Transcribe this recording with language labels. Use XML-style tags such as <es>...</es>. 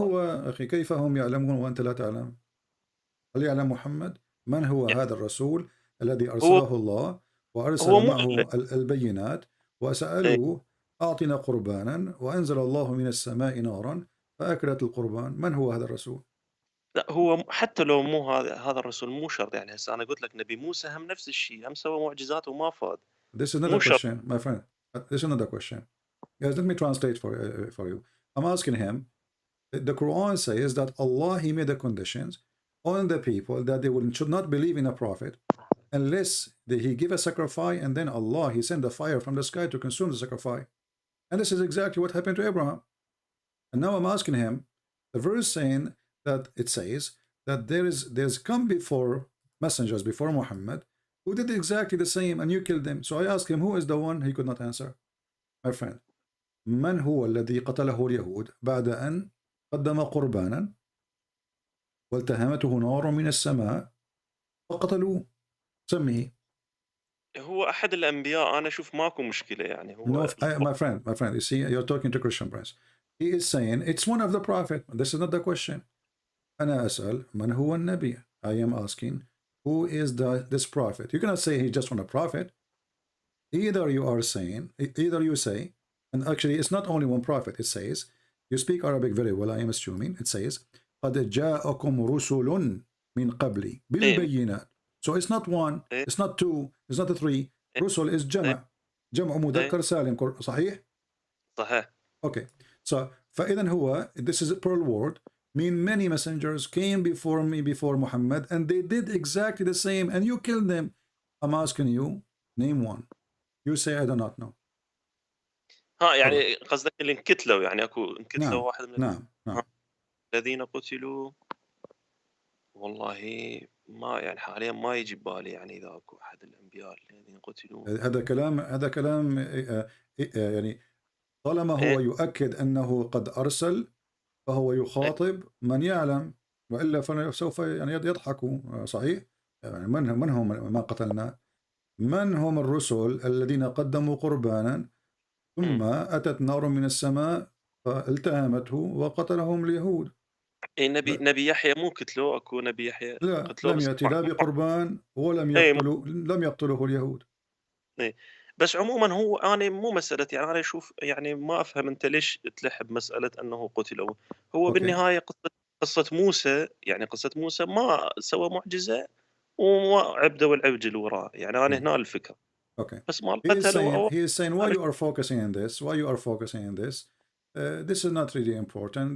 <ar>هو أخي؟ كيف هم يعلمون وأنت لا تعلم؟ هل يعلم محمد؟ من هو هذا الرسول الذي أرسله الله وأرسل معه البينات وسألوه أعطنا قربانا وأنزل الله من السماء نارا فأكلت القربان؟ من هو هذا الرسول؟ لا، هو حتى لو مو هذا الرسول مو شرط. يعني هسه أنا قلت لك نبي موسى هم نفس الشيء، هم سوى معجزات وما فاد.</ar> <en>This is another question, my friend. This is another question. Yes, let me translate for you. I'm asking him, the Quran says that Allah, He made the conditions on the people that they should not believe in a prophet unless He give a sacrifice, and then Allah, He send a fire from the sky to consume the sacrifice. And this is exactly what happened to Abraham. And now I'm asking him, the verse saying that it says that there's come before messengers before Muhammad who did exactly the same and you killed them. So I asked him, who is the one? He could not answer. My friend,</en> <ar>من هو الذي قتله اليهود بعد أن قدم قربانا والتهمته نار من السماء وقتلوه؟ سميه. هو أحد الأنبياء. أنا أشوف ماكو مشكلة يعني. هو</ar> <en>my friend, you see, you're talking to Christian Prince. He is saying it's one of the prophet. This is not the question.</en> <ar>أنا أسأل من هو النبي.</ar> <en>I am asking who is this prophet. You cannot say he's just one a prophet. Either you say, and actually it's not only one prophet. It says, you speak Arabic very well, I am assuming. It says</en> <ar>قد جاءكم رسل من قبلي بالبينات.</ar> <en>So it's not one, it's not two, it's not three.</en> <ar>رسل</ar> <en>is</en> <ar>جمع مذكر سالم. صحيح؟ صحيح.</ar> <en>Okay. So</en> <ar>فإذا هو,</ar> <en>this is a plural word, mean many messengers came before me, before Muhammad, and they did exactly the same, and you killed them. I'm asking you, name one. You say I do not know.</en> <ar>يعني قصدك اللي انقتلوا، يعني اكو انقتلوا نعم. واحد من نعم. الذين قتلوا. والله ما يعني حاليا ما يجي ببالي يعني اذا اكو احد الانبياء الذين قتلوا. هذا كلام يعني طالما هو يؤكد أنه قد أرسل فهو يخاطب من يعلم، وإلا فسوف يعني يضحكوا. صحيح؟ يعني من هم ما قتلنا؟ من هم الرسل الذين قدموا قربانا ثم أتت نار من السماء فالتهمته وقتلهم اليهود؟ نبي يحيى مو قتلوه؟ اكو نبي يحيى لا، لم يأتي لا بقربان ولم لم يقتله اليهود. بس عموما هو أنا مو مسألة، يعني أنا أشوف يعني ما أفهم أنت ليش تلح بمسألة أنه قتلوا. هو بالنهاية قصة موسى، يعني قصة موسى ما سوى معجزة وما عبدوا العبد وراه. يعني أنا هنا الفكرة.</ar> <en>Okay.</en> <ar>بس ما</ar> <en>he is saying why you are focusing on this? Why you are focusing on this? This is not really important.</en>